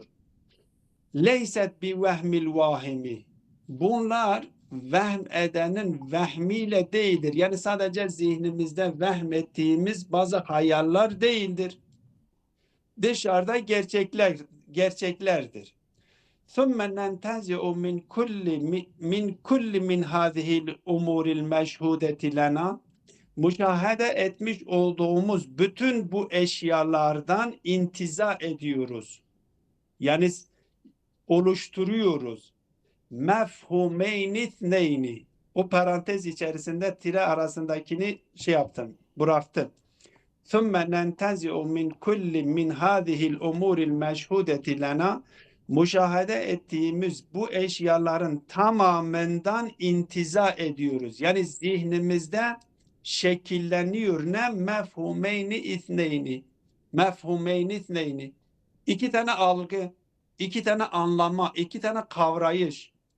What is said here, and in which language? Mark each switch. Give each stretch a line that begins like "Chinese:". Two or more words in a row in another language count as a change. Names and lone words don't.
Arabic: ليست بوهم الواهم.
Turkish: Bunlar vehm edenin vehmiyle değildir. Yani sadece zihnimizde vehmettiğimiz bazı hayaller değildir. Dışarıda gerçeklerdir.
Arabic: ثُمَّ نَنْتَزِعُ مِنْ كُلِّ مِنْ هَذِهِ الْاُمُورِ الْمَشْهُودَةِ لَنَا
Turkish: müşahede etmiş olduğumuz bütün bu eşyalardan intiza ediyoruz. Yani oluşturuyoruz. Mefhumeyni o parantez içerisinde tire arasındakini bıraktım.
Arabic: ثُمَّ نَنْتَزِعُ مِنْ كُلِّ مِنْ هَذِهِ الْاُمُورِ الْمَشْهُودَةِ لَنَا
Turkish: müşahede ettiğimiz bu eşyaların tamamından intiza ediyoruz. Yani zihnimizde şekilleniyor.
Arabic: Ne? مفهومين اثنين. مفهومين اثنين.
Turkish: İki tane algı, iki tane anlama, iki tane kavrayış.